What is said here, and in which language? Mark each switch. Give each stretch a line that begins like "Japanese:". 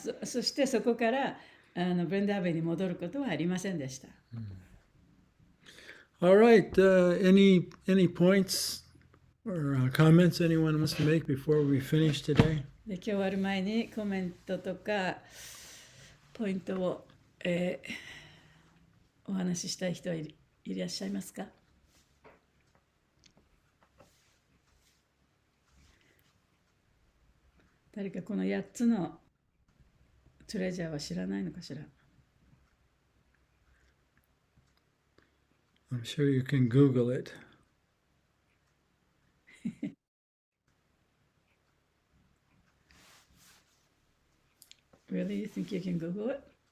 Japanese: そしてそこからブレンダーベンに戻ることはありませんでした。
English: All right, any points or comments anyone wants to make before we finish today?
Japanese: で今日終わる前にコメントとかポイントを、お話ししたい人はいらっしゃいますか？誰かこの8つのトレジャーは知らないのかしら？
English: I'm sure you can Google it. Really? You think you can Google it?